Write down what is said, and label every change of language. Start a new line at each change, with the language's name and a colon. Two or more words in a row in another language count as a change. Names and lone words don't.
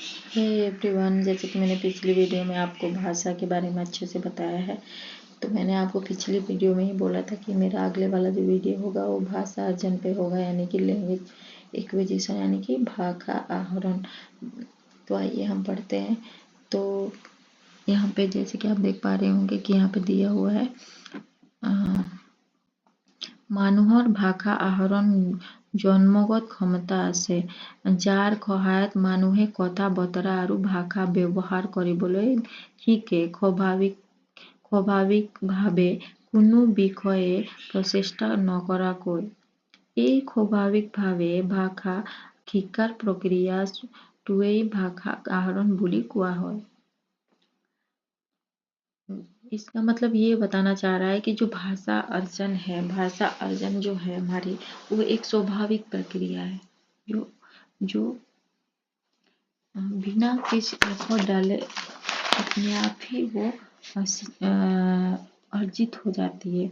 English: hey everyone,
Hindi: जैसे कि मैंने पिछली वीडियो में आपको भाषा के बारे में अच्छे से बताया है, तो मैंने आपको पिछली वीडियो में ही बोला था कि मेरा अगले वाला जो वीडियो होगा वो भाषा अर्जन पे होगा, यानी कि
English: language acquisition,
Hindi: यानी कि भाषा आहरण। तो आइए हम पढ़ते हैं। तो यहाँ पे जैसे कि आप देख पा रहे होंगे कि यहाँ पे दिया हुआ है
Assamese: মানুহৰ ভাষা আহৰণ জন্মগত ক্ষমতা আছে, যাৰ সহায়ত মানুহে কথা বতৰা আৰু ভাষা ব্যৱহাৰ কৰিবলৈ শিকে। স্বাভাৱিকভাৱে কোনো বিষয়ে প্ৰচেষ্টা নকৰাকৈ। এই স্বাভাৱিকভাৱে ভাষা শিকাৰ প্ৰক্ৰিয়াটোৱেই ভাষা আহৰণ বুলি কোৱা হয়।
Hindi: इसका मतलब ये बताना चाह रहा है कि जो भाषा अर्जन है, भाषा अर्जन जो है हमारी, वो एक स्वाभाविक प्रक्रिया है जो बिना किसी एफर्ट डाले अपने आप ही वो अर्जित हो जाती है।